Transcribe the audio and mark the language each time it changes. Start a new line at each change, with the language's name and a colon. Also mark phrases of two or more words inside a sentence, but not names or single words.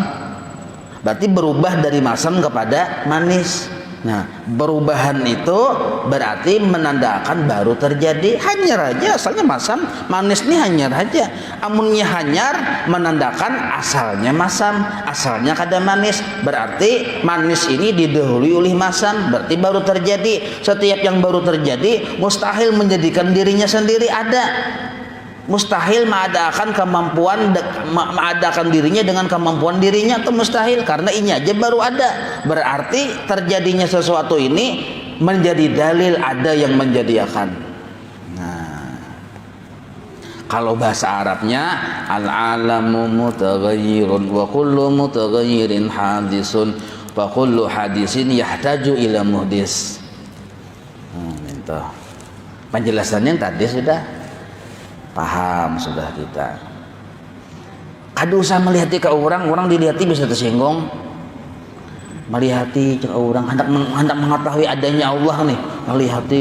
Indonesian: Berarti berubah dari masam kepada manis. Nah perubahan itu berarti menandakan baru terjadi hanyar aja, asalnya masam. Manis nih hanyar aja, amunnya hanyar menandakan asalnya masam, asalnya kada manis. Berarti manis ini didahului oleh masam, berarti baru terjadi. Setiap yang baru terjadi mustahil menjadikan dirinya sendiri ada. Mustahil mengadakan dirinya dengan kemampuan dirinya, itu mustahil, karena ini aja baru ada. Berarti terjadinya sesuatu ini menjadi dalil ada yang menjadikan. Nah, kalau bahasa Arabnya
Arabic: العالم متغير وكل متغير حادث وكل حادث يحتاج إلى محدث.
Indonesian: Penjelasannya tadi sudah paham sudah kita. Kada usah melihati ke orang dilihati bisa tersinggung. Melihati ke orang hendak mengetahui adanya Allah nih, melihati.